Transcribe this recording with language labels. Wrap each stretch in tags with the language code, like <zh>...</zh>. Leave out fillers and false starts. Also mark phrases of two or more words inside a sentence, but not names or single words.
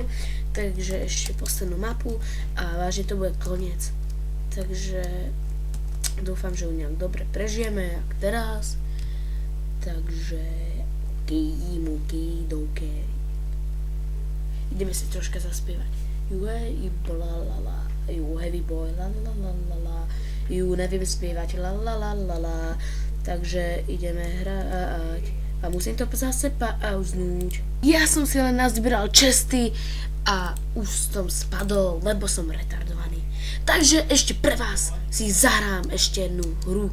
<sk>Takže ešte poslednú mapu a vážne to bude koniec. Takže dúfam, že ju nejak dobre prežijeme, jak teraz. Takže dokej. Ideme si troška zaspievať.</sk> <en>You heavy boy, la la la la la.</en> <sk>You neviem spievať, la la la la la. Takže ideme hrať. A musím to zase pauznúť. Ja som si len nazbieral česty a už som spadol, lebo som retardovaný. Takže ešte pre vás si zahrám ešte jednu hru.</sk>